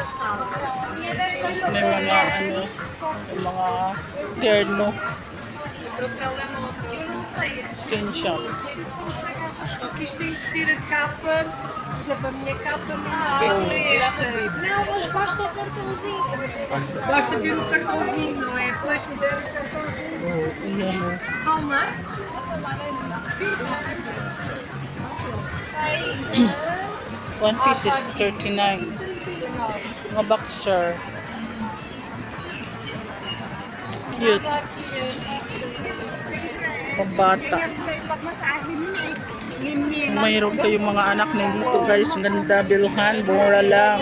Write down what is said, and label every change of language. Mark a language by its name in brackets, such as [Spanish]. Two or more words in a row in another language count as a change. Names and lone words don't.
[Filipino] May mga ano, yung mga terno. [Portuguese] Eu não sei. Essential. Só que isto tem que ter a capa. Por exemplo, a minha capa não dá esta. Não, mas basta o cartãozinho. Basta ter o cartãozinho, não é? Depois me der o cartãozinho. [Filipino] Oh, ayan oh. [English] How much? One piece is 39. [Filipino] Mga boxer. Cute. Pambata. Kung mayroon kayong mga anak na dito guys, ang ganda, bilhan, mura lang.